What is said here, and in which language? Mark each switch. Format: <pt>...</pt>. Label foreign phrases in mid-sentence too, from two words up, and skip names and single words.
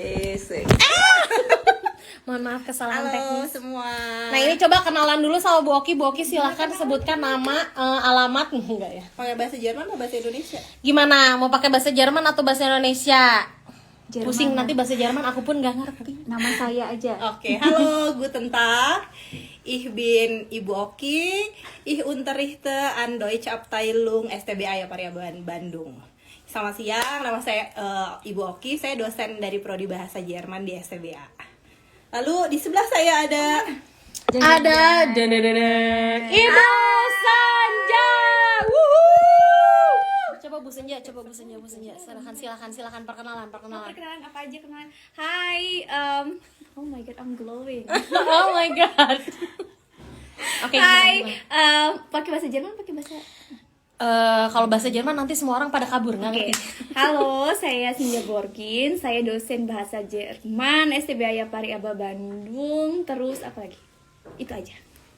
<id>Mohon maaf kesalahan teknis. Halo semua. Nah, ini coba kenalan dulu sama Bu Oki. Bu Oki silahkan sebutkan nama, alamat, enggak ya? Pakai bahasa Jerman atau bahasa Indonesia? Gimana? Mau pakai bahasa Jerman atau bahasa Indonesia? Jerman. Pusing nanti bahasa Jerman, aku pun nggak ngerti. Nama saya aja. Oke, halo,</id> <de>guten Tag. Ich bin Ibu Oki. Ich unterrichte an Deutsche Abteilung STBA Yapariaba Bandung.</de> <id>Selamat siang, nama saya Ibu Oki. Saya dosen dari prodi bahasa Jerman di STBA. Lalu di sebelah saya ada Ibu Sanja. Coba Bu Senja. Silakan perkenalan. Perkenalan apa aja kenalan? Hai,</id> <en>oh my god, I'm glowing. Oh my god.</en> <id>Oke. Hai, pakai bahasa Jerman, pakai bahasa. Kalau bahasa Jerman nanti semua orang pada kabur nggak Oke. ngerti. Halo, saya Sinja Borgin. Saya dosen bahasa Jerman STBA Yapariaba Bandung. Terus apa lagi? Itu aja.</id>